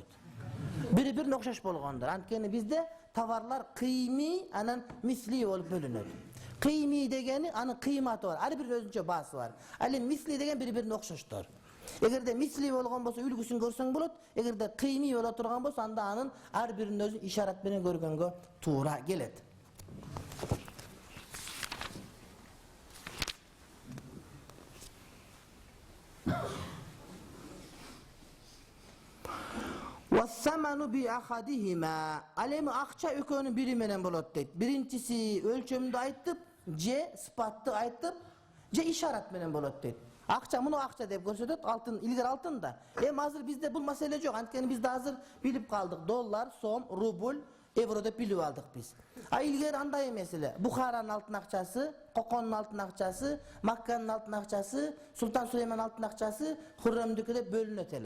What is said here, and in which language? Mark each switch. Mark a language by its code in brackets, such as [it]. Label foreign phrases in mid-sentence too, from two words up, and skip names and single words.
[ky] Бири-бирине окшош болгондор. Анткени бизде товарлар кыйми, анан мисли болуп бөлүнөт. Кыйми дегени анын кыйматы бар. Ар бир өзүнчө баасы бар. Ал эми мисли деген бири-бирине окшоштор. Эгерде мисли болгон болсо үлгүсүн көрсөң болот. Эгерде кыйми боло турган болсо, анда анын ар биринин өзү ишарат менен көргөнгө туура келет. [ar] والثمن بأحدهما. [ky] Алеми акча экөөнүн бири менен болот дейт. Биринчиси өлчөмдү айтып, же сыпатты айтып, же ишарат менен болот дейт. Акча муну акча деп көрсөтөт, алтын илгер алтын да. Эми азыр бизде бул маселе жок. Анткени бизде азыр билип калдык. Доллар, сом, рубль, евро деп билип алдык биз. А илгер андай эмес эле. Бухаранын алтын акчасы, Коконун алтын акчасы, Макканын алтын акчасы, Султан Сулейман алтын акчасы Хуррамдыкы деп бөлүнөт эле.